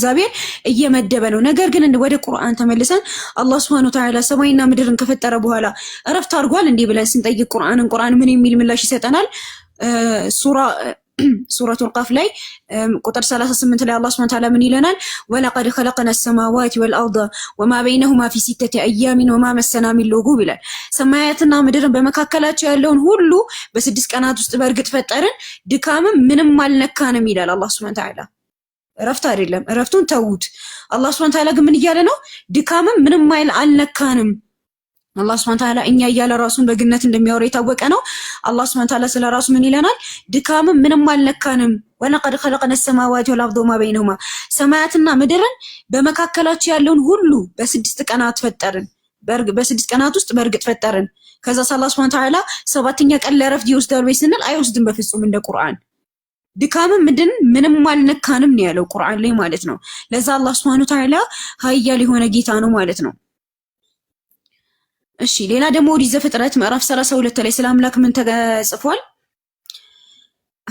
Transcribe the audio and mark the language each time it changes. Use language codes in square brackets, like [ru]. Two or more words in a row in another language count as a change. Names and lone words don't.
[am] እግዚአብሔር እየመደበ ነው። ነገር ግን ወደ ቁርአን ተመልሰን አላህ [ar] سبحانه وتعالى [am] ሰማይና ምድርን ከፈጠረ በኋላ እረፍት አድርጓል እንዴ ብለን ስንጠይቅ ቁርአን ምን የሚል ምላሽ ይሰጠናል? ሱረቱል ቃፍ ላይ ቁጥር 38 ላይ አላህ [ar] سبحانه وتعالى [am] ምን ይለናል? [ar] ولقد خلقنا السماوات والأرض وما بينهما في 6 أيام وما مسنا من لغوب [am] ይላል። ሰማያትና ምድርን በመካከላቸው ያለውን ሁሉ በ6 ቀናት ውስጥ በእርግጥ ፈጠርን፣ ድካምም ምንም አልነካንም ይላል አላህ [ar] سبحانه وتعالى። [am] እረፍት አይደለም፣ እረፍቱን ተውት። አላህ [ar] سبحانه وتعالى [am] ግን ምን እያለ ነው? ድካምም ምንም አልነካንም። አላህ [ar] سبحانه وتعالى [am] እኛ እያለ ራሱን በግነት እንደሚያወራ የታወቀ ነው። አላህ [ar] سبحانه وتعالى [am] ስለ ራሱ ምን ይለናል? ድካምም ምንም አልነካንም። [ar] ولقد خلقنا السماوات والأرض وما بينهما [am] ሰማያትና ምድርን በመካከላቸው ያለውን ሁሉ በ6 ቀናት ፈጠርን፣ በ6 ቀናት ውስጥ በእርግጥ ፈጠርን። ከዛ አላህ [ar] سبحانه وتعالى [am] ሰባተኛ ቀን ለእረፍት ይወስዳል ወይ ስንል አይወስድም በፍጹም እንደ ቁርአን። ድካምም ምንም አልነካንም ነው ያለው ቁርአን ላይ ማለት ነው። ለዛ አላህ [ar] سبحانه وتعالى [am] ኃያል የሆነ ጌታ ነው ማለት ነው። እሺ ሌላ ደግሞ ኦሪት ዘፍጥረት ምዕራፍ 32 ላይ ስለ አምላክ ምን ተጽፏል?